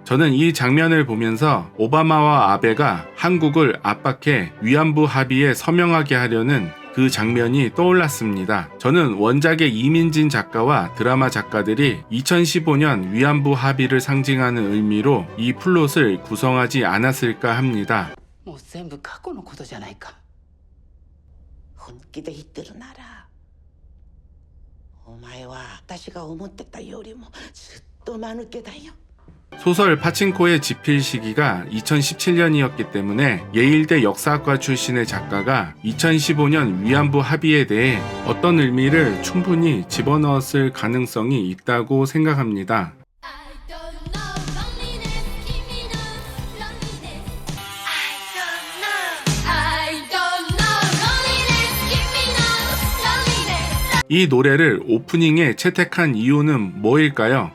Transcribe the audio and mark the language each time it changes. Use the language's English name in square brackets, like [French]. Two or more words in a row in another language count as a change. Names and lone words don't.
[Korean] 저는 이 장면을 보면서 오바마와 아베가 한국을 압박해 위안부 합의에 서명하게 하려는 그 장면이 떠올랐습니다. 저는 원작의 이민진 작가와 드라마 작가들이 2015년 위안부 합의를 상징하는 의미로 이 플롯을 구성하지 않았을까 합니다. [Japanese] もう全部過去のことじゃないか。本気で言ってるなら、お前は私が思ってたよりもずっと間抜けだよ。 [Korean] 소설 파친코의 집필 시기가 2017년이었기 때문에 예일대 역사학과 출신의 작가가 2015년 위안부 합의에 대해 어떤 의미를 충분히 집어넣었을 가능성이 있다고 생각합니다. 이 노래를 오프닝에 채택한 이유는 뭐일까요?